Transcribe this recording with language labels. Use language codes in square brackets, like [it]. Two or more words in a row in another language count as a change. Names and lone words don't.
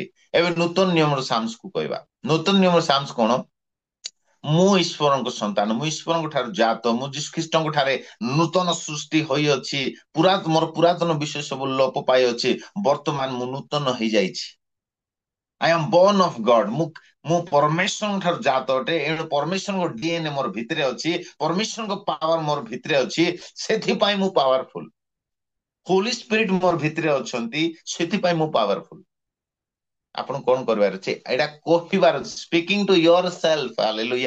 [or] ଏବେ ନୂତନ ନିୟମର ସାମ୍ସ କୁ କହିବା। ନୂତନ ନିୟମର ସାମ୍ସ କଣ? ମୁଁ ଈଶ୍ୱରଙ୍କ ସନ୍ତାନ, ମୁଁ ଈଶ୍ୱରଙ୍କ ଠାରୁ ଜାତ, ମୁଁ ଯୀଶୁଖ୍ରୀଷ୍ଟଙ୍କ ଠାରେ ନୂତନ ସୃଷ୍ଟି ହୋଇଅଛି, ମୋର ପୁରାତନ ବିଷୟ ସବୁ ଲୋପ ପାଇଅଛି, ବର୍ତ୍ତମାନ ମୁଁ ନୂତନ ହେଇଯାଇଛି। [en] I am born of God। [or] ମୁଁ ପରମେଶ୍ୱରଙ୍କ ଠାରୁ ଜାତ ଅଟେ, ଏଣୁ ପରମେଶ୍ୱରଙ୍କ DNA ମୋର ଭିତରେ ଅଛି, ପରମେଶ୍ୱରଙ୍କ ପାୱାର ମୋର ଭିତରେ ଅଛି, ସେଥିପାଇଁ ମୁଁ ପାୱାରଫୁଲ। ହୋଲି ସ୍ପିରିଟ ମୋର ଭିତରେ ଅଛନ୍ତି, ସେଥିପାଇଁ ମୁଁ ପାୱାରଫୁଲ। ଆପଣ କଣ କରିବାର ଅଛି? ଏଇଟା କହିବାର ଅଛି, [en] speaking to your self. [or] ହାଲେଲୁୟା।